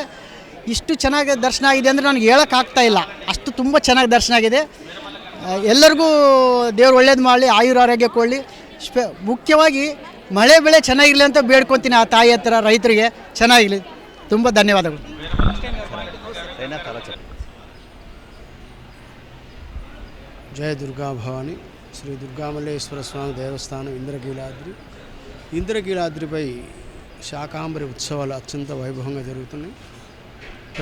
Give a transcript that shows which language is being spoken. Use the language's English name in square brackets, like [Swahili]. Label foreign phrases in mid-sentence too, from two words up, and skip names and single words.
[Kannada] ಇಷ್ಟು ಚೆನ್ನಾಗಿ ದರ್ಶನ ಆಗಿದೆ ಅಂದರೆ ನನಗೆ ಹೇಳೋಕ್ಕಾಗ್ತಾಯಿಲ್ಲ, ಅಷ್ಟು ತುಂಬ ಚೆನ್ನಾಗಿ ದರ್ಶನ ಆಗಿದೆ. ಎಲ್ಲರಿಗೂ ದೇವ್ರು ಒಳ್ಳೇದು ಮಾಡಲಿ, ಆಯುರಾರೋಗ್ಯ ಕೊಡಲಿ. ಮುಖ್ಯವಾಗಿ ಮಳೆ ಬೆಳೆ ಚೆನ್ನಾಗಿರಲಿ ಅಂತ ಬೇಡ್ಕೊತೀನಿ ಆ ತಾಯಿ ಹತ್ರ, ರೈತರಿಗೆ ಚೆನ್ನಾಗಿರಲಿ. ತುಂಬ ಧನ್ಯವಾದಗಳು. [Telugu] జయ దుర్గా భవాని. శ్రీ దుర్గామల్లేశ్వర స్వామి దేవస్థానం ఇంద్రకీలాద్రిపై శాకంబరి ఉత్సవాలు అత్యంత వైభవంగా జరుగుతున్నాయి.